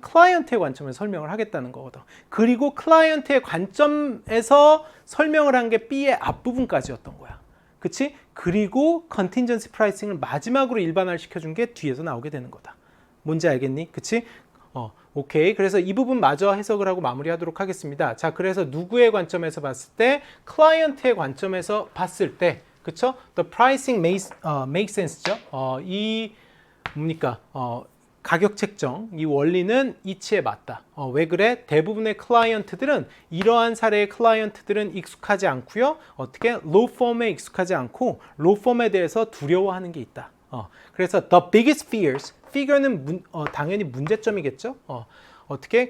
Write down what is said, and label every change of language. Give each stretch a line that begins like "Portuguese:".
Korean: 클라이언트의 관점에서 설명을 하겠다는 거거든. 그리고 클라이언트의 관점에서 설명을 한 게 B의 앞부분까지였던 거야. 그치? 그리고 컨틴전시 프라이싱을 마지막으로 일반화를 시켜준 게 뒤에서 나오게 되는 거다. 뭔지 알겠니? 그치? 오케이. 그래서 이 부분 마저 해석을 하고 마무리하도록 하겠습니다. 자, 그래서 누구의 관점에서 봤을 때? 클라이언트의 관점에서 봤을 때, 그쵸?
English: The pricing makes sense죠.
Korean: 이 뭡니까? 가격 책정, 이 원리는 이치에 맞다. 왜 그래? 대부분의 클라이언트들은 이러한 사례의 클라이언트들은 익숙하지 않고요. 어떻게? 로우 폼에 익숙하지 않고 로우 폼에 대해서 두려워하는 게 있다. 그래서
English: the biggest fears, figure
Korean: 는 당연히 문제점이겠죠. 어떻게?